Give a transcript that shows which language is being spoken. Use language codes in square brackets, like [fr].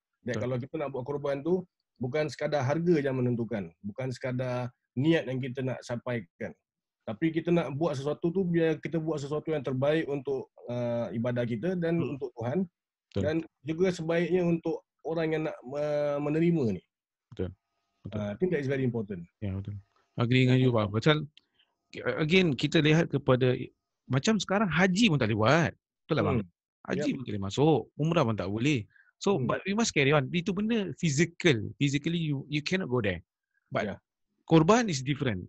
[ms] Dan kalau kita nak buat korban tu, bukan sekadar harga yang menentukan, bukan sekadar niat yang kita nak sampaikan, tapi kita nak buat sesuatu tu biar kita buat sesuatu yang terbaik untuk ibadah kita dan untuk Tuhan. Dan juga sebaiknya untuk orang yang nak menerima ni. Betul. [en] I think that is very important. [ms] Ya, betul. Agree dengan you Pak. Pasal again kita lihat kepada macam sekarang haji pun tak boleh buat. Betul tak bang? Haji pun tak boleh masuk, umrah pun tak boleh. [en] So but we must carry on. [ms] Itu benda [en] physically you cannot go there. But korban is different.